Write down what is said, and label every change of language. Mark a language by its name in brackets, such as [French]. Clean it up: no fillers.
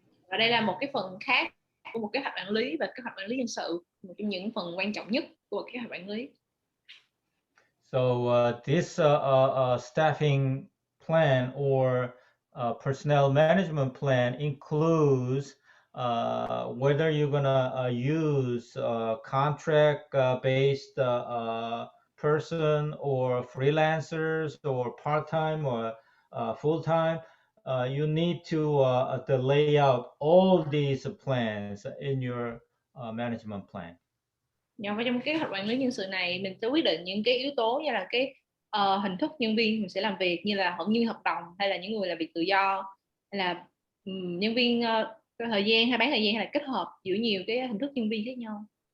[Vietnamese] Và đây là một cái phần khác của một kế hoạch quản lý, và kế hoạch quản lý nhân sự, một trong những phần quan trọng nhất của kế hoạch quản lý. [English] So this staffing plan or personnel management plan includes whether you're gonna use contract based person or freelancers or part-time or full-time, you need to lay out all these plans in your management plan. [Vietnamese] Và trong kế hoạch quản lý nhân sự này mình sẽ quyết định những cái yếu tố như là cái hình thức nhân viên mình sẽ làm việc, như là như hợp đồng hay là những người làm việc tự do, hay là nhân viên thời gian hay bán thời gian, hay là kết hợp giữa nhiều cái hình thức nhân viên khác nhau.